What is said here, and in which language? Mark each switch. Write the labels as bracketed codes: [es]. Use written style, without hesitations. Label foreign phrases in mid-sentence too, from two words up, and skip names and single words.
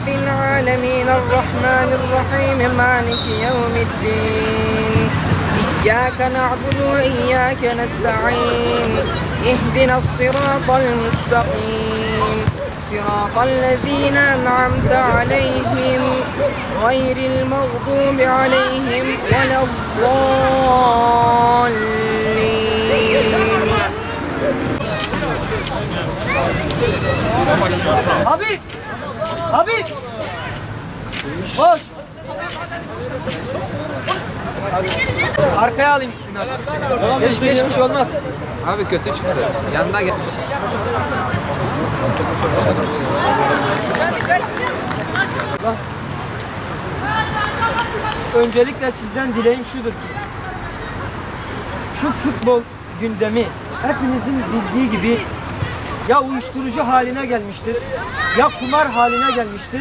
[ar] العالمين الرحمن الرحيم مالك يوم الدين إياك نعبد وإياك نستعين اهدنا الصراط المستقيم صراط الذين أنعمت عليهم غير المغضوب عليهم ولا الضالين. [tr] Habib! Habib! Boş! Arkaya alayım sizi nasıl? Geçmiş olmaz. Abi kötü çıktı. Yanına gel. Öncelikle sizden dileğim şudur ki şu futbol gündemi hepinizin bildiği gibi ya uyuşturucu haline gelmiştir ya kumar haline gelmiştir.